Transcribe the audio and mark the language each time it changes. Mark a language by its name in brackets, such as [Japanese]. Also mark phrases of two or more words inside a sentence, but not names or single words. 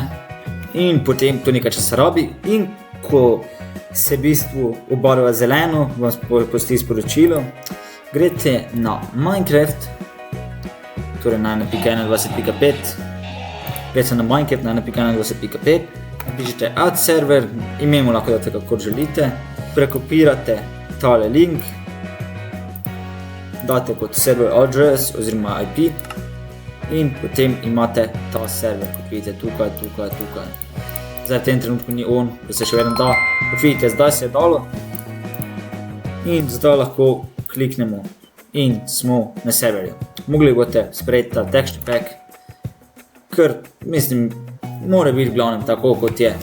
[Slovenian] In potem to nekaj časa rabi in ko se v bistvu obarva zeleno, vam postoji sporočilo, greste na Minecraft, torej na 1.21.5, greste na Minecraft na 1.21.5, napišete [English] add server, [Slovenian] ime mu lahko date kakor želite, prekopirate tale link, date kot [English] server address [Slovenian] oziroma IP in potem imate ta server, kot vidite tukaj. Zdaj v tem trenutku ni on, da se še vedno da, kot vidite zdaj se je dalo in zdaj lahko kliknemo in smo na serverju. Mogli boste sprejeti ta [English] texture pack, [Slovenian] ker mislim, mora biti v glavnem tako kot je.